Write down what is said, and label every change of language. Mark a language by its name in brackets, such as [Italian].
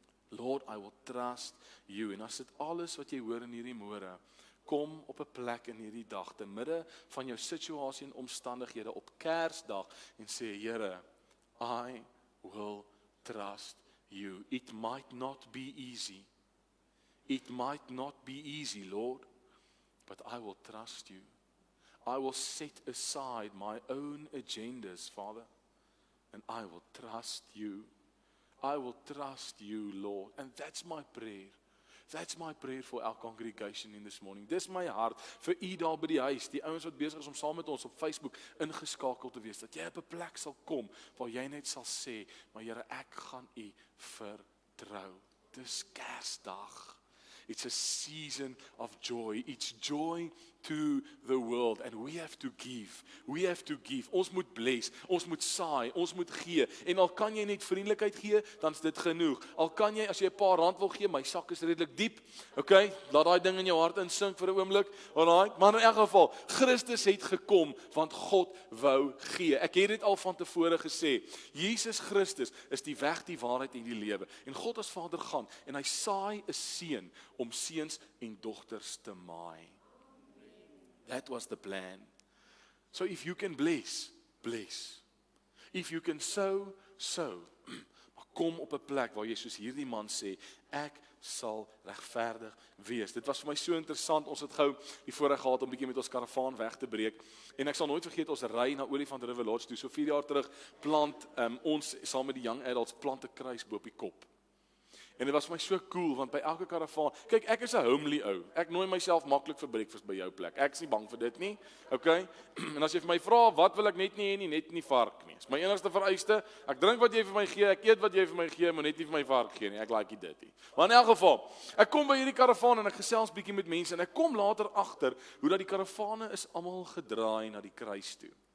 [English] Lord, I will trust you. [Afrikaans] En as dit alles wat jy hoor in hierdie môre, kom op 'n plek in hierdie dag, te midde van jou situasie en omstandighede op Kersdag en sê, Here, [English] I will trust you. It might not be easy. It might not be easy, Lord, but I will trust you. I will set aside my own agendas, Father, and I will trust you. I will trust you, Lord. And that's my prayer. That's my prayer for our congregation in this morning. [Afrikaans] Dis my hart vir u daar by die huis, die ouens wat besig is om saam met ons op Facebook ingeskakel te wees, dat jy op 'n plek sal kom waar jy net sal sê, maar Here, ek gaan u vertrou. Dis Kersdag. [English] It's a season of joy. It's joy to the world, and we have to give. We have to give. [Afrikaans] Ons moet bless, ons moet saai, ons moet gee. En al kan jy net vriendelikheid gee, dan is dit genoeg. Al kan jy, as jy 'n paar rand wil gee, my sak is redelik diep. Okay, laat daai ding in jou hart insink vir 'n oomblik. Alraai, maar in elk geval, Christus het gekom want God wou gee. Ek het dit al van tevore gesê. Jesus Christus is die weg, die waarheid en die lewe. En God as Vader gaan en hy saai 'n seun om seuns en dogters te maai. [English] That was the plan. So if you can bless, bless. If you can sow, sow. [Afrikaans] Maar kom op 'n plek waar jy soos hierdie man sê, ek sal regverdig wees. Dit was vir my so interessant. Ons het gou die voorreg gehad om bietjie met ons karavaan weg te breek. En ek sal nooit vergeet, ons ry na Olifant River Lodge toe. So 4 jaar terug plant ons saam met die young adults plant 'n kruis bo op die kop. En dit was vir my so cool, want by elke karavaan, kyk, ek is 'n homely ou. Ek nooi myself maklik vir breakfast by jou plek. Ek is nie bang vir dit nie. Okay? En as jy vir my vra, wat wil ek net nie hê nie, net nie vark nie. Dis my enigste vereiste. Ek drink wat jy vir my gee, ek eet wat jy vir my gee, maar net nie vir my vark gee nie. Ek like dit nie. Maar in elk geval, ek kom by hierdie karavaan en ek gesels bietjie met mense en ek kom later agter hoe dat die karavane is almal gedraai na die kruis toe.